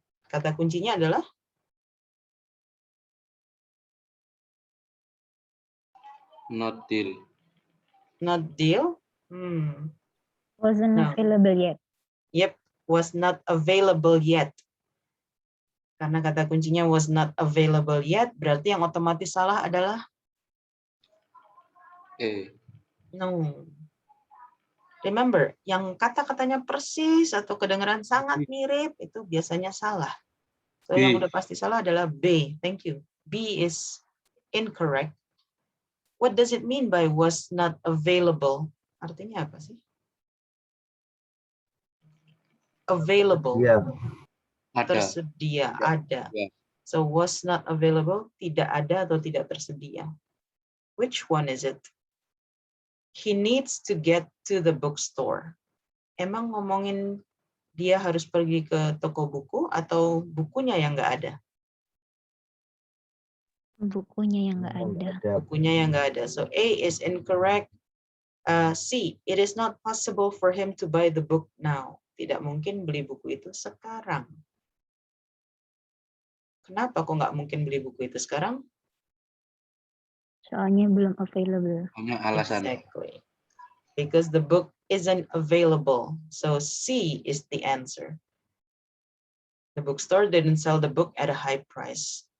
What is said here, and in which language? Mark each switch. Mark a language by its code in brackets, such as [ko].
[id] Kata kuncinya adalah [en] Not deal. not deal. Wasn't No. available yet. Yep, was not available yet. [id] Karena kata kuncinya [en] was not available yet, [id] berarti yang otomatis salah adalah [en] A. no. [id] Remember, yang kata-katanya persis atau kedengaran sangat mirip itu biasanya salah. [en] So B. [id] yang udah pasti salah adalah B. [en] Thank you. B is incorrect. What does it mean by was not available? [id] Artinya apa sih? [en] Available. [id] Iya. Ada. Tersedia, ada. Ya. [en] So was not available, [id] tidak ada atau tidak tersedia. [en] Which one is it? He needs to get to the bookstore. [id] Emang ngomongin dia harus pergi ke toko buku atau bukunya yang nggak ada? Bukunya yang nggak ada. Bukunya yang nggak ada. [en] So A is incorrect. C, it is not possible for him to buy the book now. [id] Tidak mungkin beli buku itu sekarang. Kenapa kok nggak mungkin beli buku itu sekarang? Soalnya belum available. Hanya alasan. [en] Exactly. Because the book isn't available. So C is the answer. The bookstore didn't sell the book at a high price.